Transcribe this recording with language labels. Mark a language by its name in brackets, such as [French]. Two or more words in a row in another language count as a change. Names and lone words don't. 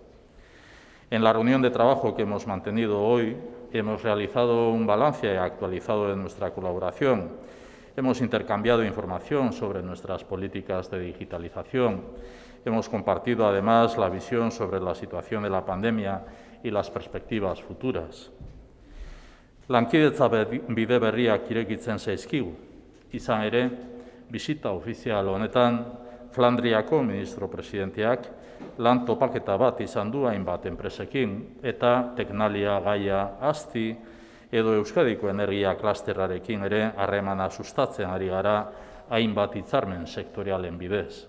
[Spanish] En la reunión de trabajo que hemos mantenido hoy, hemos realizado un balance actualizado de nuestra colaboración. Hemos intercambiado información sobre nuestras políticas de digitalización. Hemos compartido, además, la visión sobre la situación de la pandemia y las perspectivas futuras. [Basque] Lankidetza bide berriak irekitzen zaizkigu. Izan ere, bisita ofizial honetan, Flandriako ministro presidenteak lan topaketa bat izan du hainbat enpresekin eta Tecnalia, Gaia, ASTI edo Euskadiko energia klusterrarekin ere harremana sustatzen ari gara hainbat hitzarmen sektorialen bidez.